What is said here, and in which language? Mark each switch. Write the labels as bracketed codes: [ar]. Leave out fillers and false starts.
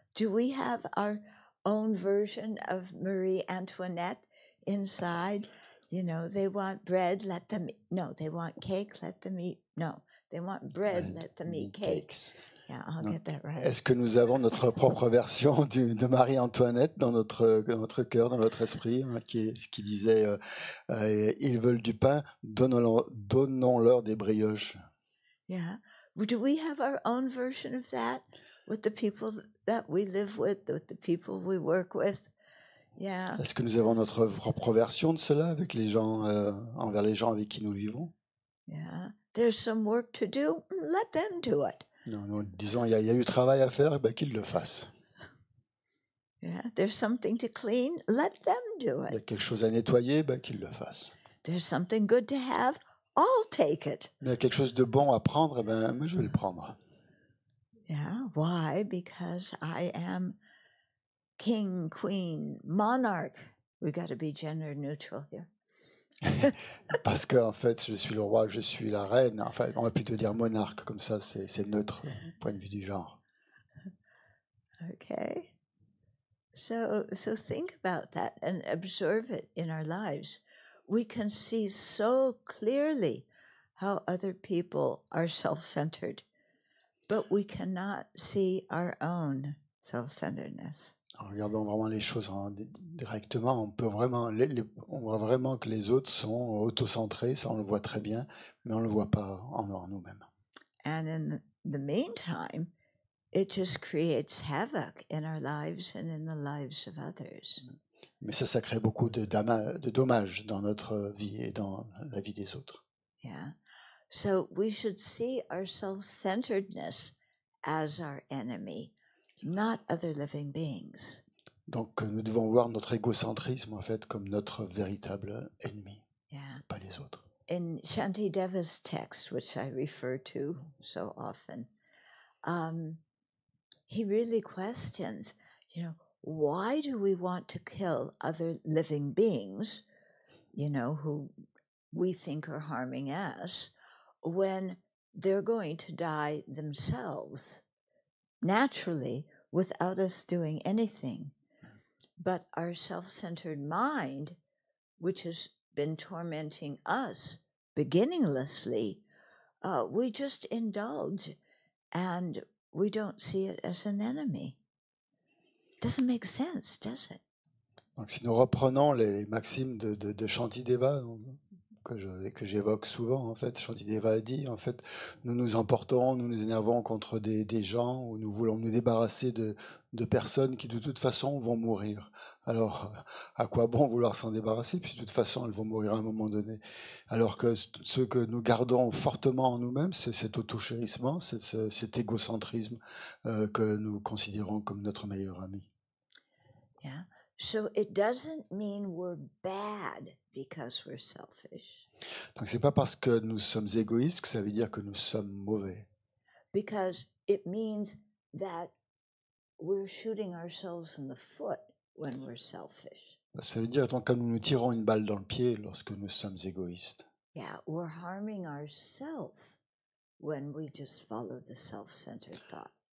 [en] Do we have our own version of Marie Antoinette inside? You know, they want bread, let them eat. No, they want cake, let them eat. No, they want bread, let them eat cakes. Yeah, I'll [fr] Donc, [en] get that right. [fr] est-ce que nous avons notre propre version de Marie-Antoinette dans notre cœur, dans notre esprit, hein, qui disait ils veulent du pain, donnons-leur des brioches. [en] Yeah. Do we have our own version of that with the people that we live with the people we work with? Yeah. [fr] Est-ce que nous avons notre propre version de cela avec les gens, envers les gens avec qui nous vivons? [en] Yeah. There's some work to do. Let them do it. [fr] Non, nous disons il y a eu travail à faire, ben, qu'ils le fassent. [en] Yeah. There's something to clean. Let them do [fr] Il y a [en] it. [fr] quelque chose à nettoyer, ben, qu'ils le fassent. [en] There's something good to have. I'll take it. [fr] Mais il y a quelque chose de bon à prendre, ben, moi je vais le prendre. [en] Yeah. Why? Because I am king, queen, monarch. We got to be gender neutral here. [fr] Parce que en fait, je suis le roi, je suis la reine. Enfin, on va plutôt dire monarque, comme ça, c'est neutre, point de vue du genre. [en] Okay. So think about that and observe it in our lives. We can see so clearly how other people are self-centered, but we cannot see our own self-centeredness. [fr] En regardant vraiment les choses directement, on peut vraiment, on voit vraiment que les autres sont autocentrés, ça on le voit très bien, mais on ne le voit pas en nous-mêmes. [en] And in the meantime, it just creates havoc in our lives and in the lives of others. [fr] Mais ça crée beaucoup de dommages dans notre vie et dans la vie des autres. [en] Yeah. So we should see our self-centeredness as our enemy, not other living beings. [fr] Donc nous devons voir notre égocentrisme en fait comme notre véritable ennemi, [en] Yeah. [fr] pas les autres. [en] In Shantideva's text, which I refer to so often, he really questions, why do we want to kill other living beings, who we think are harming us, when they're going to die themselves naturally without us doing anything? But our self-centered mind, which has been tormenting us beginninglessly, we just indulge and we don't see it as an enemy. Doesn't make sense, does it? [fr] Donc si nous reprenons les maximes de Shantideva, que j'évoque souvent, en fait, Shantideva a dit, en fait, nous nous emportons, nous nous énervons contre des gens, ou nous voulons nous débarrasser de personnes qui de toute façon vont mourir. Alors, à quoi bon vouloir s'en débarrasser, puis de toute façon elles vont mourir à un moment donné. Alors que ce que nous gardons fortement en nous-mêmes, c'est cet autochérissement, cet égocentrisme que nous considérons comme notre meilleur ami. [en] Yeah. So it doesn't mean we're bad because we're selfish. [fr] Donc c'est pas parce que nous sommes égoïstes que ça veut dire que nous sommes mauvais. [en] Because it means that we're shooting ourselves in the foot when we're selfish. [fr] Ça veut dire donc que nous nous tirons une balle dans le pied lorsque nous sommes égoïstes. [en] Yeah, we're harming ourselves when we just follow the self-centered thought.